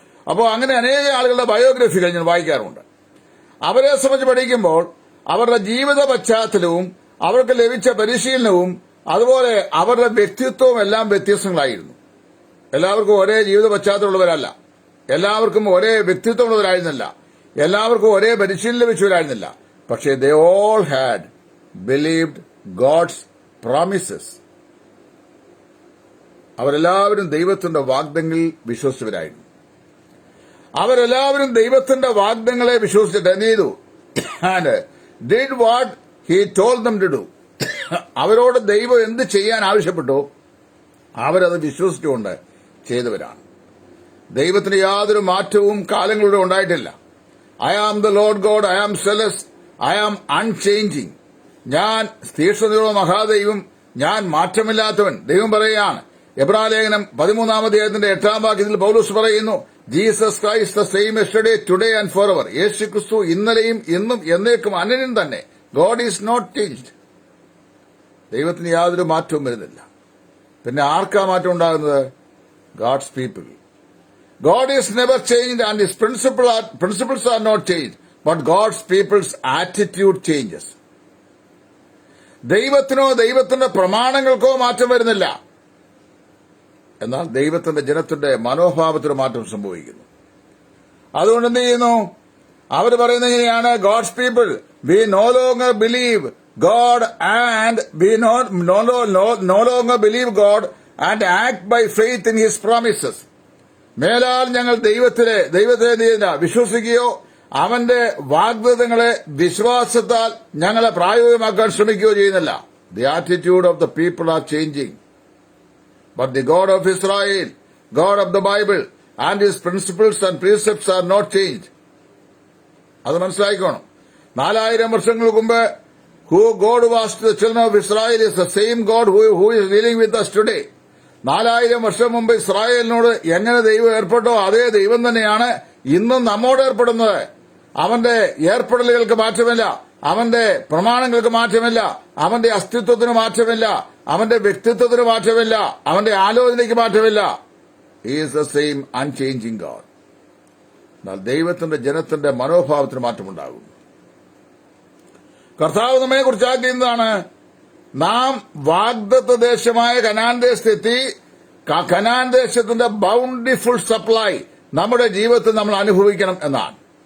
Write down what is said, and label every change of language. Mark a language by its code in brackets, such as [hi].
[ml] അപ്പോൾ അങ്ങനെ അനേക ആളുകളുടെ ബയോഗ്രഫികൾ ഞാൻ വായിക്കാറുണ്ട്. അവരെ സംബന്ധിച്ച് പഠിക്കുമ്പോൾ അവരുടെ ജീവിത പശ്ചാത്തലവും അവർക്ക് ലഭിച്ച പരിശീലനവും അതുപോലെ അവരുടെ വ്യക്തിത്വവും എല്ലാം വ്യത്യസ്തങ്ങളായിരുന്നു. എല്ലാവർക്കും ഒരേ ജീവിത പശ്ചാത്തലമുള്ളവരല്ല, എല്ലാവർക്കും ഒരേ വ്യക്തിത്വമുള്ളവരായിരുന്നില്ല, എല്ലാവർക്കും ഒരേ പരിശീലനം ലഭിച്ചവരായിരുന്നില്ല. പക്ഷേ [en] they all had believed God's promises. [ml] അവരെല്ലാവരും ദൈവത്തിന്റെ വാഗ്ദങ്ങളിൽ വിശ്വസിച്ചവരായിരുന്നു. അവരെല്ലാവരും ദൈവത്തിന്റെ വാഗ്ദങ്ങളെ വിശ്വസിച്ചിട്ട് എന്ത് ചെയ്തു? [en] And did what he told them to do. [ml] അവരോട് ദൈവം എന്ത് ചെയ്യാൻ ആവശ്യപ്പെട്ടോ അവരത് വിശ്വസിച്ചുകൊണ്ട് ചെയ്തവരാണ്. ദൈവത്തിന് യാതൊരു മാറ്റവും കാലങ്ങളുടെ ഉണ്ടായിട്ടില്ല. [en] I am the Lord God, I am jealous, I am unchanging. [ml] ഞാൻ തീക്ഷ്ണതയുള്ള മഹാദൈവം, ഞാൻ മാറ്റമില്ലാത്തവൻ. ദൈവം പറയുകയാണ്. എബ്രായലേഖനം 13-ാം അധ്യായത്തിന്റെ 8-ാം വാക്യത്തിൽ പൗലോസ് പറയുന്നു, [en] Jesus Christ the same yesterday today and for ever. [ml] യേശു ക്രിസ്തു ഇന്നലെയും ഇന്നും എന്നേക്കും അനന്യൻ തന്നെ. [en] God is not changed. [ml] ദൈവത്തിന് യാതൊരു മാറ്റവും വരുന്നില്ല. പിന്നെ ആർക്കാ മാറ്റം ഉണ്ടാകുന്നത്? [en] God's people. God is never changed and his principles are not changed, but God's people's attitude changes. [ml] ദൈവത്തിനോ ദൈവത്തിന്റെ പ്രമാണങ്ങൾക്കോ മാറ്റം വരുന്നില്ല. എന്നാൽ ദൈവത്തിന്റെ ജനത്തിന്റെ മനോഭാവത്തിന് മാറ്റം സംഭവിക്കുന്നു. അതുകൊണ്ട് എന്ത് ചെയ്യുന്നു? അവർ പറയുന്നത് ഇങ്ങനെയാണ്, [en] God's people, we no longer believe God and we no longer believe God and act by faith in his promises. [ml] മേലാൽ ഞങ്ങൾ ദൈവത്തെ വിശ്വസിക്കുകയോ അവന്റെ വാഗ്ദത്തങ്ങളെ വിശ്വാസത്താൽ ഞങ്ങളെ പ്രായോഗികമാക്കാൻ ശ്രമിക്കുകയോ ചെയ്യുന്നില്ല. [en] The attitude of the people are changing, but the God of Israel, God of the Bible and his principles and precepts are not change. [ml] അത് മനസ്സിലാക്കണം. 4000 വർഷങ്ങൾക്ക് മുമ്പ് [en] who God was to the children of Israel is the same God who is dealing with us today. [ml] 4000 വർഷം മുമ്പ് ഇസ്രായേലിനോട് എങ്ങനെ ദൈവം ഏർപ്പെട്ടോ അതേ ദൈവം തന്നെയാണ് ഇന്നും നമ്മോട് ഏർപ്പെടുന്നത്. അവന്റെ ഏർപ്പെടലുകൾക്ക് മാറ്റമില്ല, അവന്റെ പ്രമാണങ്ങൾക്ക് മാറ്റമില്ല, അവന്റെ അസ്തിത്വത്തിന് മാറ്റമില്ല, അവന്റെ വ്യക്തിത്വത്തിന് മാറ്റമില്ല, അവന്റെ ആലോചനയ്ക്ക് മാറ്റമില്ല. [en] He is the same unchanging God. [ml] എന്നാൽ ദൈവത്തിന്റെ ജനത്തിന്റെ മനോഭാവത്തിന് മാറ്റമുണ്ടാകും. കർത്താവ് നമ്മെ കുറിച്ചാക്കിയതാണ്, നാം വാഗ്ദത്ത ദേശമായ കനാൻ ദേശത്തെത്തി കനാൻ ദേശത്തിന്റെ [en] bountiful supply [ml] നമ്മുടെ ജീവിതത്തിൽ നമ്മൾ അനുഭവിക്കണം എന്നാണ്.